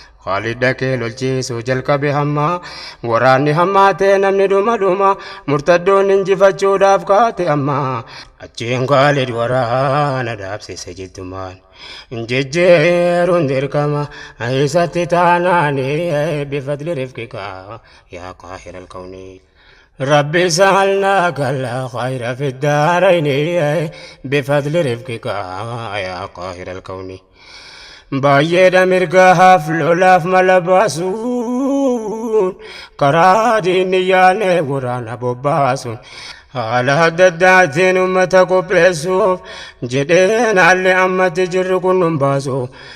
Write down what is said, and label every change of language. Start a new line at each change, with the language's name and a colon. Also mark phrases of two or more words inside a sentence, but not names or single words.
Oromo: Khaalid dhaqee lolchiisuu jalqabe hamma, waraanni hammaatee namni dhuma dhuma, murtaddoonni injifachuudhaaf kaate amma. Achiin Khaalid waraana dhaabsise jiddumaan, hin jejjeeruun dirqama, isatti taanaani,
Arabic: بفضل رفقك يا قاهر الكون. ربي سألناك الخير في الدارين بفضل رفقك يا قاهر الكون.
Oromo: Baay'eedha mirgaaf lolaaf mala baasuun, karaa diinni yaane waraana bobbaasuun, haala adda addaatiin uummata qopheessuuf jedheen haalli ammatti jirru kun nun baasu.